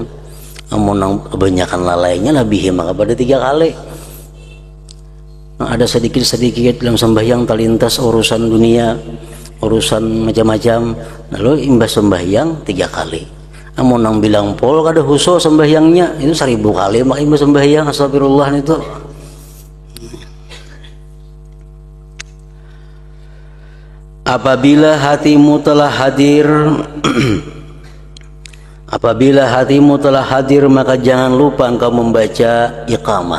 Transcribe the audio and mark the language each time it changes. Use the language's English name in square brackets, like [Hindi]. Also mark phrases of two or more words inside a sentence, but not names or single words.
[Banjar] Namun nang kebanyakan lalainya lebih maka pada 3 kali. Nah, ada sedikit-sedikit dalam sembahyang terlintas urusan dunia, urusan macam-macam, lalu imbas sembahyang 3 kali. Namun nang bilang pol kada khusyuk sembahyangnya itu 1000 kali maka imbas sembahyang astagfirullah itu. [Indonesian] Apabila hatimu telah hadir maka jangan lupa engkau membaca iqamah.